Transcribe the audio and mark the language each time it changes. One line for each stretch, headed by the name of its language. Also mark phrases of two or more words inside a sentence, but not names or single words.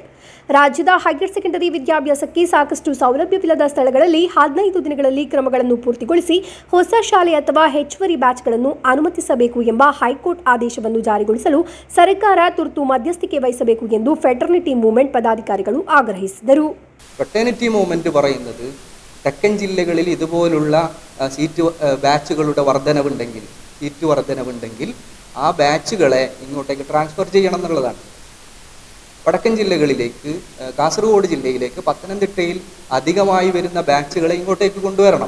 Kannada: ರಾಜ್ಯದ ಹೈಯರ್ ಸೆಕೆಂಡರಿ ವಿದ್ಯಾಭ್ಯಾಸಕ್ಕೆ ಸಾಕಷ್ಟು ಸೌಲಭ್ಯವಿಲ್ಲದ ಸ್ಥಳಗಳಲ್ಲಿ 15 ದಿನಗಳಲ್ಲಿ ಕ್ರಮಗಳನ್ನು ಪೂರ್ತಿಗೊಳಿಸಿ ಹೊಸ ಶಾಲೆ ಅಥವಾ ಹೆಚ್ಚುವರಿ ಬ್ಯಾಚ್ಗಳನ್ನು ಅನುಮತಿಸಬೇಕು ಎಂಬ ಹೈಕೋರ್ಟ್ ಆದೇಶವನ್ನು ಜಾರಿಗೊಳಿಸಲು ಸರ್ಕಾರ ತುರ್ತು ಮಧ್ಯಸ್ಥಿಕೆ ವಹಿಸಬೇಕು ಎಂದು ಫೆಟರ್ನಿಟಿ ಮೂವ್ಮೆಂಟ್ ಪದಾಧಿಕಾರಿಗಳು ಆಗ್ರಹಿಸಿದರು.
Malayalam: ഫെറ്റേണിറ്റി മൂവ്മെൻറ്റ് പറയുന്നത് തെക്കൻ ജില്ലകളിൽ ഇതുപോലുള്ള സീറ്റ് ബാച്ചുകളുടെ വർധനവുണ്ടെങ്കിൽ ആ ബാച്ചുകളെ ഇങ്ങോട്ടേക്ക് ട്രാൻസ്ഫർ ചെയ്യണം എന്നുള്ളതാണ്. വടക്കൻ ജില്ലകളിലേക്ക്, കാസർഗോഡ് ജില്ലയിലേക്ക്, പത്തനംതിട്ടയിൽ അധികമായി വരുന്ന ബാച്ചുകളെ ഇങ്ങോട്ടേക്ക് കൊണ്ടുവരണം.